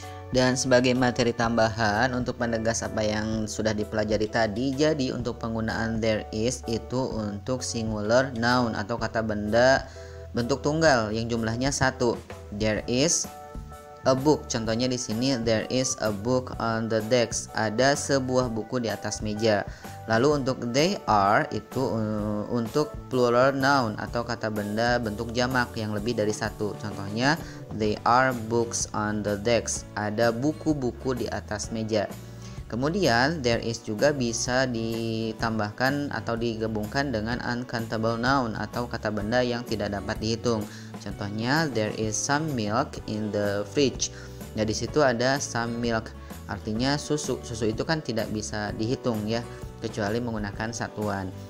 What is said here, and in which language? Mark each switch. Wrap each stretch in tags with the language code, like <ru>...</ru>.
<id>Dan sebagai materi tambahan untuk menegas apa yang sudah dipelajari tadi, jadi untuk penggunaan there is itu untuk singular noun atau kata benda bentuk tunggal yang jumlahnya satu.</id> <en>There is a book.</en> <id>Contohnya di sini</id> <en>there is a book on the desk.</en> <id>Ada sebuah buku di atas meja. Lalu untuk they are itu untuk plural noun atau kata benda bentuk jamak yang lebih dari satu. Contohnya</id> <en>they are books on the desk.</en> <id>Ada buku-buku di atas meja. Kemudian there is juga bisa ditambahkan atau digabungkan dengan uncountable noun atau kata benda yang tidak dapat dihitung. Contohnya</id> <en>there is some milk in the fridge.</en> <id>Nah, di situ ada some milk, artinya susu. Susu itu kan tidak bisa dihitung ya, kecuali menggunakan satuan.</id>